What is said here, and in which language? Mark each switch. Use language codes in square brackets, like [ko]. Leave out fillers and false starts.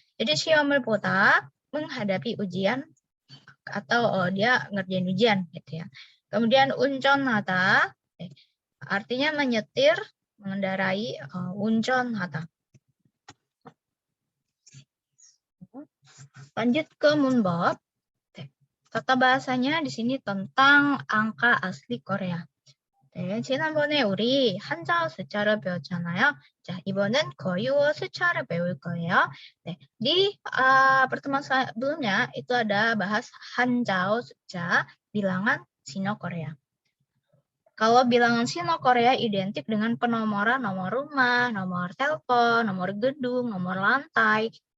[id] Jadi [ko] siom을 보다 [id] menghadapi ujian atau dia ngerjain ujian gitu ya. Kemudian 운전하다 artinya menyetir, mengendarai, 운전하다. Lanjut ke 문법. Tata bahasanya di sini tentang angka asli Korea. [ko] 네, 지난번에 우리 한자어 숫자를 배웠잖아요. 자, 이번엔 거유어 숫자를 배울 거예요. [id] 네, di pertemuan sebelumnya itu ada bahas 한자어 숫자, bilangan Sino Korea. Kalau bilangan Sino Korea identik dengan penomoran nomor rumah, nomor telepon, nomor gedung, nomor lantai.